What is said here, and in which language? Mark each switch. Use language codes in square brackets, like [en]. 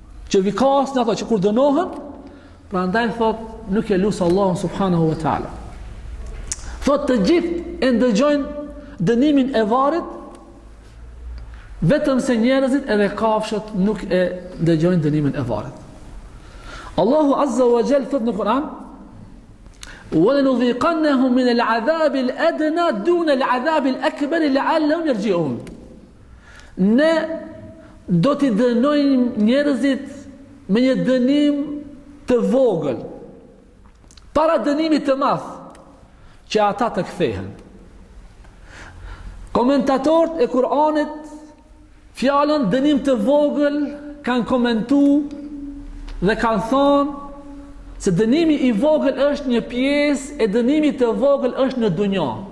[sq] që vikasin ato që kur dënohen, prandaj thot nuk e lusë Allahun subhanahu wa taala. Thot të gjithë e ndëgjojnë dënimin e varrit, vetëm se njerëzit edhe kafshët nuk e ndëgjojnë dënimin e varrit. Allahu azza wa jall thot në Kur'an: [ar] وَلَنُذِيقَنَّهُمْ مِنَ الْعَذَابِ الْأَدْنَى دُونَ الْعَذَابِ الْأَكْبَرِ لَعَلَّهُمْ يَرْجِعُونَ. [sq] Ne do t'i dënojmë njerëzit me një dënim të vogël, para dënimit të madh, që ata të kthehen. Komentatorët e Kur'anit fjalën dënim të vogël kanë komentuar dhe kanë thonë se dënimi i vogël është një pjesë e dënimit të vogël është në dunja.